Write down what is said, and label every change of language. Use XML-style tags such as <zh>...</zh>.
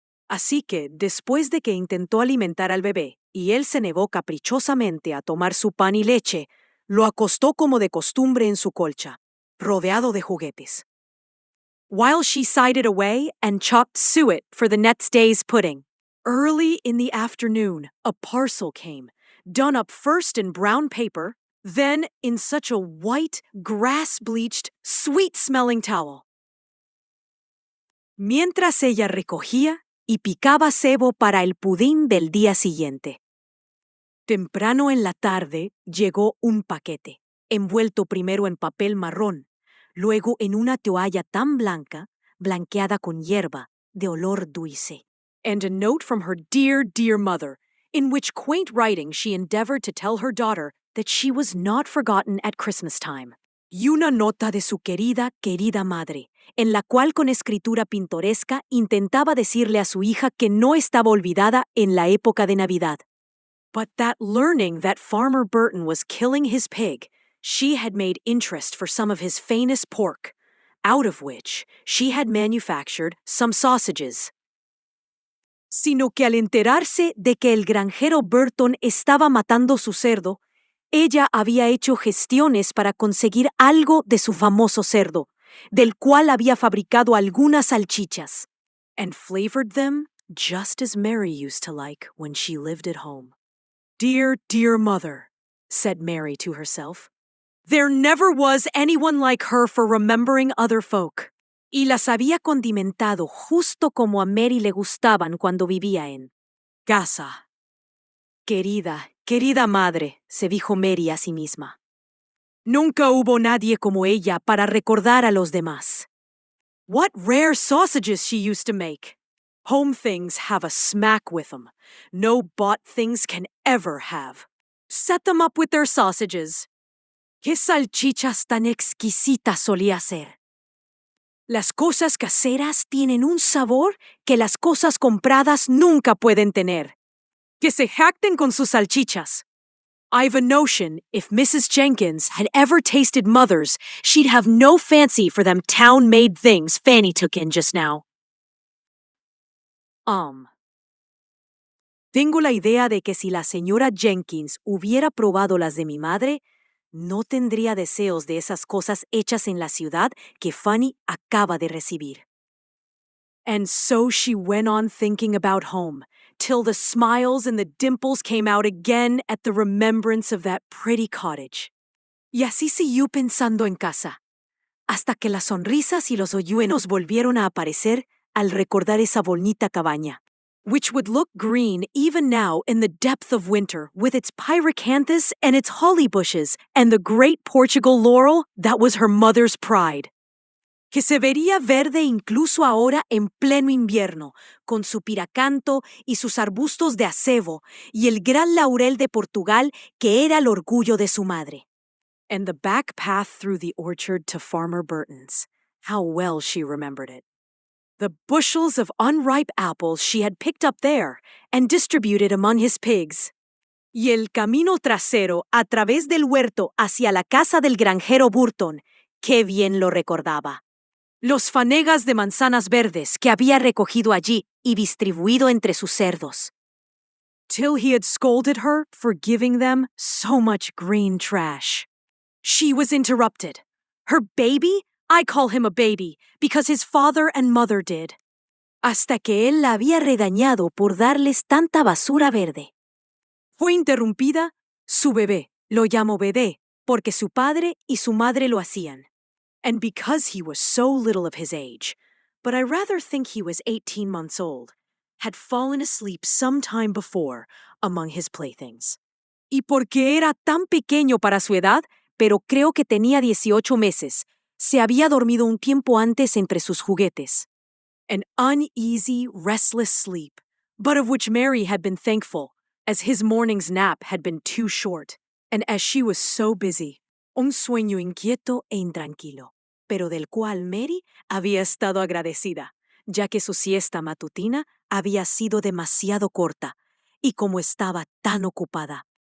<es>Así que, después de que intentó alimentar al bebé, y él se negó caprichosamente a tomar su pan y leche, lo acostó como de costumbre en su colcha, rodeado de juguetes.</es> <en>While she sided away and chopped suet for the next day's pudding. Early in the afternoon, a parcel came, done up first in brown paper, then in such a white, grass-bleached, sweet-smelling towel.</en> <es>Mientras ella recogía y picaba cebo para el pudín del día siguiente. Temprano en la tarde llegó un paquete, envuelto primero en papel marrón, luego en una toalla tan blanca, blanqueada con hierba, de olor dulce.</es> <en>And a note from her dear, dear mother, in which quaint writing she endeavored to tell her daughter that she was not forgotten at Christmas time.</en> <es>y una nota de su querida, querida madre, en la cual con escritura pintoresca intentaba decirle a su hija que no estaba olvidada en la época de Navidad.</es> <en>But that learning that Farmer Burton was killing his pig, she had made interest for some of his finest pork, out of which she had manufactured some sausages.</en> <es>Sino que al enterarse de que el granjero Burton estaba matando su cerdo, ella había hecho gestiones para conseguir algo de su famoso cerdo, del cual había fabricado algunas salchichas,</es> <en>and flavored them just as Mary used to like when she lived at home. Dear, dear mother, said Mary to herself, there never was anyone like her for remembering other folk.</en> <es>Y las había condimentado justo como a Mary le gustaban cuando vivía en casa. Querida, querida madre, se dijo Mary a sí misma. Nunca hubo nadie como ella para recordar a los demás.</es> <en>What rare sausages she used to make! Home things have a smack with them. No bought things can ever have. Set them up with their sausages.</en> <es>¡Qué salchichas tan exquisitas solía hacer! Las cosas caseras tienen un sabor que las cosas compradas nunca pueden tener. Que se jacten con sus salchichas.</es> <en>I've a notion if Mrs. Jenkins had ever tasted Mother's, she'd have no fancy for them town-made things Fanny took in just now.</en> <es>Tengo la idea de que si la señora Jenkins hubiera probado las de mi madre, no tendría deseos de esas cosas hechas en la ciudad que Fanny acaba de recibir.</es> <en>And so she went on thinking about home, till the smiles and the dimples came out again at the remembrance of that pretty cottage.</en> <es>Y así siguió pensando en casa, hasta que las sonrisas y los hoyuelos volvieron a aparecer al recordar esa bonita cabaña,</es> <en>which would look green even now in the depth of winter with its pyracanthus and its holly bushes and the great Portugal laurel that was her mother's pride.</en> <es>Que se vería verde incluso ahora en pleno invierno, con su piracanto y sus arbustos de acebo y el gran laurel de Portugal que era el orgullo de su madre.</es> <en>And the back path through the orchard to Farmer Burton's. How well she remembered it. The bushels of unripe apples she had picked up there and distributed among his pigs.</en> <es>Y el camino trasero a través del huerto hacia la casa del granjero Burton, qué bien lo recordaba. Los fanegas de manzanas verdes que había recogido allí y distribuido entre sus cerdos.</es> <en>Till he had scolded her for giving them so much green trash. She was interrupted. Her baby? I call him a baby, because his father and mother did.</en> <es>Hasta que él la había regañado por darles tanta basura verde. Fue interrumpida, su bebé, lo llamo bebé, porque su padre y su madre lo hacían.</es> <en>And because he was so little of his age, but I rather think he was 18 months old, had fallen asleep some time before among his playthings.</en> <es>Y porque era tan pequeño para su edad, pero creo que tenía 18 meses, se había dormido un tiempo antes entre sus juguetes.</es> <en>An uneasy, restless sleep, but of which Mary had been thankful, as his morning's nap had been too short, and as she was so busy.</en> <es>Un sueño inquieto e intranquilo, pero del cual Mary había estado agradecida, ya que su siesta matutina había sido demasiado corta, y como estaba tan ocupada.</es>